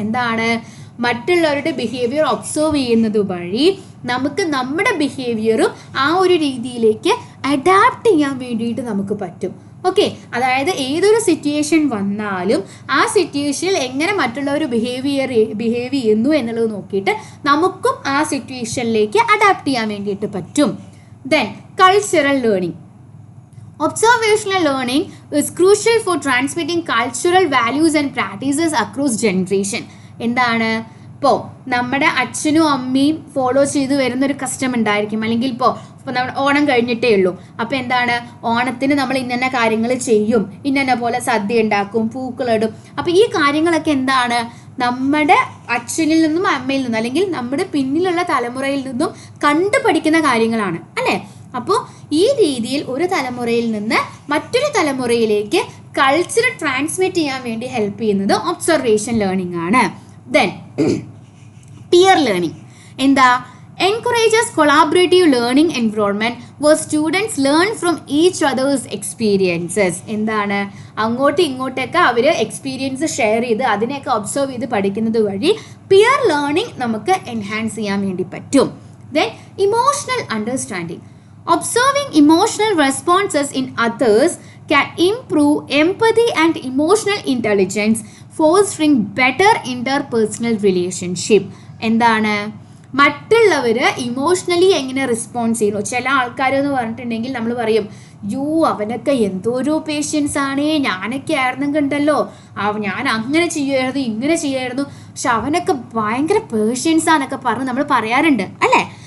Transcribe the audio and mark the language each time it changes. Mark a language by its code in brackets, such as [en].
[ml] എന്താണ്, മറ്റുള്ളവരുടെ behaviour observe ചെയ്യുന്നത് വഴി നമുക്ക് നമ്മുടെ ബിഹേവിയറും ആ ഒരു രീതിയിലേക്ക് അഡാപ്റ്റ് ചെയ്യാൻ വേണ്ടിയിട്ട് നമുക്ക് പറ്റും. ഓക്കെ, അതായത് ഏതൊരു സിറ്റുവേഷൻ വന്നാലും ആ സിറ്റുവേഷനിൽ എങ്ങനെ മറ്റുള്ളവർ ബിഹേവ് ചെയ്യുന്നു എന്നുള്ളത് നോക്കിയിട്ട് നമുക്കും ആ സിറ്റുവേഷനിലേക്ക് അഡാപ്റ്റ് ചെയ്യാൻ വേണ്ടിയിട്ട് പറ്റും. [en] Then cultural learning. Observational learning is crucial for transmitting cultural values and practices across generation. [ml] എന്താണ്, ഇപ്പോൾ നമ്മുടെ അച്ഛനും അമ്മയും ഫോളോ ചെയ്ത് വരുന്നൊരു കസ്റ്റം ഉണ്ടായിരിക്കും, അല്ലെങ്കിൽ ഇപ്പോൾ നമ്മൾ ഓണം കഴിഞ്ഞിട്ടേ ഉള്ളൂ. അപ്പോൾ എന്താണ്, ഓണത്തിന് നമ്മൾ ഇന്ന കാര്യങ്ങൾ ചെയ്യും, ഇന്ന പോലെ സദ്യ ഉണ്ടാക്കും, പൂക്കളിടും. അപ്പോൾ ഈ കാര്യങ്ങളൊക്കെ എന്താണ്, നമ്മുടെ അച്ഛനിൽ നിന്നും അമ്മയിൽ നിന്നും അല്ലെങ്കിൽ നമ്മുടെ പിന്നിലുള്ള തലമുറയിൽ നിന്നും കണ്ടുപഠിക്കുന്ന കാര്യങ്ങളാണ് അല്ലേ. അപ്പോൾ ഈ രീതിയിൽ ഒരു തലമുറയിൽ നിന്ന് മറ്റൊരു തലമുറയിലേക്ക് കൾച്ചർ ട്രാൻസ്മിറ്റ് ചെയ്യാൻ വേണ്ടി ഹെൽപ്പ് ചെയ്യുന്നത് ഒബ്സർവേഷൻ ലേണിംഗ് ആണ്. [en] Then peer learning. [ml] എന്താ, [en] Encourages collaborative learning environment where students learn from each others experiences. [ml] എന്താണ്, അങ്ങോട്ടും ഇങ്ങോട്ടൊക്കെ അവർ എക്സ്പീരിയൻസ് ഷെയർ ചെയ്ത് അതിനെയൊക്കെ ഒബ്സർവ് ചെയ്ത് പഠിക്കുന്നത് വഴി പിയർ ലേണിംഗ് നമുക്ക് എൻഹാൻസ് ചെയ്യാൻ വേണ്ടി പറ്റും. [en] Then emotional understanding. Observing emotional responses in others can improve empathy and emotional intelligence, fostering better interpersonal relationship. [ml] എന്താണ്, മറ്റുള്ളവർ ഇമോഷണലി എങ്ങനെ റെസ്പോൺസ് ചെയ്യുന്നു. ചില ആൾക്കാരെന്ന് പറഞ്ഞിട്ടുണ്ടെങ്കിൽ നമ്മൾ പറയും, യോ അവനൊക്കെ എന്തോരോ പേഷ്യൻസ് ആണ്, ഞാനൊക്കെ ആയിരുന്നെങ്കിൽ ഉണ്ടല്ലോ ഞാൻ അങ്ങനെ ചെയ്യുമായിരുന്നു ഇങ്ങനെ ചെയ്യുമായിരുന്നു, പക്ഷെ അവനൊക്കെ ഭയങ്കര പേഷ്യൻസാന്നൊക്കെ പറഞ്ഞ് നമ്മൾ പറയാറുണ്ട് അല്ലേ.